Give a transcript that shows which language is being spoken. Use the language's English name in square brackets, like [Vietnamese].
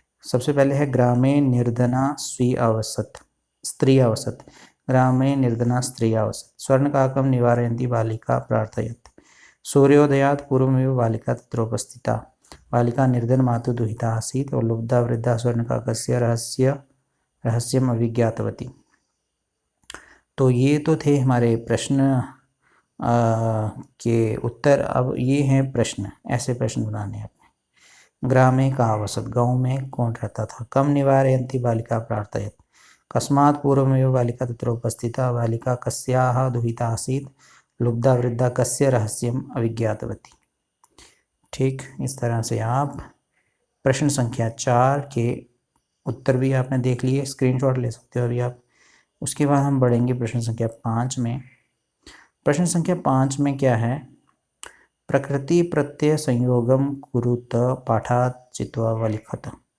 [Sanskrit] सबसे पहले है ग्रामे निर्धना स्त्री अवसत, ग्रामे निर्धना स्त्री अवसत, स्वर्णकाकं निवारयन्ती बालिका प्रार्थयत, सूर्योदयात् पूर्वमेव बालिका तत्रोपस्थिता, बालिका निर्धन मातु दुहिता आसीत् [Hindi] और [Sanskrit] लुब्धा वृद्धा स्वर्णकाकस्य रहस्यम अभिज्ञातवती। [Hindi] तो ये तो थे हमारे प्रश्न के उत्तर। अब ये हैं प्रश्न, ऐसे प्रश्न बनाने हैं अपने। [Sanskrit] ग्रामे कः वसत्, [Hindi] गाँव में कौन रहता था। [Sanskrit] कम निवारयन्ति बालिका प्रार्थयत्, कस्मात् पूर्वमेव बालिका तत्र उपस्थिता, बालिका कस्याः दुहिता आसीत्, लुब्धा वृद्धा कस्य रहस्यम् अविज्ञातवती। [Hindi] ठीक, इस तरह से आप प्रश्न संख्या 4 के उत्तर भी आपने देख लिए, स्क्रीनशॉट ले सकते हो अभी आप। उसके बाद हम बढ़ेंगे प्रश्न संख्या 5 में। प्रश्न संख्या 5 में क्या है, [Sanskrit] प्रकृति प्रत्यय संयोगम कुरुत पाठात् चित्वा व लिखत।